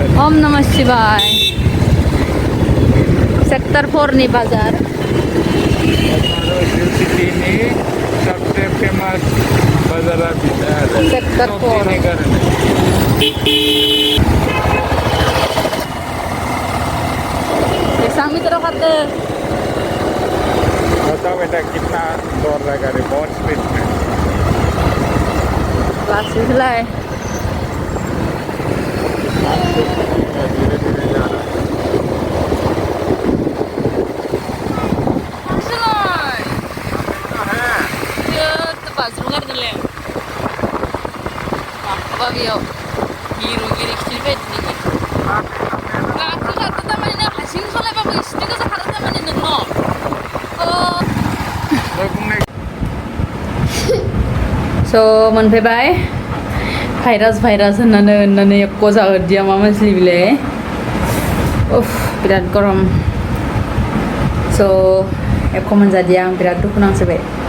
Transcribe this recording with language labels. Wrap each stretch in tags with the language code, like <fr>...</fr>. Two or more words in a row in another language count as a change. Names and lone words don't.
<sa>ओम नमः शिवाय</sa> <brx>सेक्टर 4 नि बाजार सिटीनि</brx> <hi>सबसे फेमस</hi> <brx>बाजारा बिदा आरो सेक्टर 4 बेसां भितराव खारदो</brx> <hi>बताओ बेटा कितना दौड़ रहा गाड़ी बहुत स्पीड में</hi> <brx>लासैलाय</brx> <hi>धीरे धीरे जा रहा है</hi> <brx>बाज्रुम गारदोंलै माबा बेयाव गिरु खिलिबायदि गाखो खारदो थारमाने नों हारसिं सलायबाबो इसनि गोजा खारो थारमाने नोंनो स' मोनफैबाय भाइरास होननानै एख' जाहोदिया मा मानसि बिलाय उफ बिराद गरम स' एख' मोनजादिया आं बिराद दुखु नांसोबाय</brx>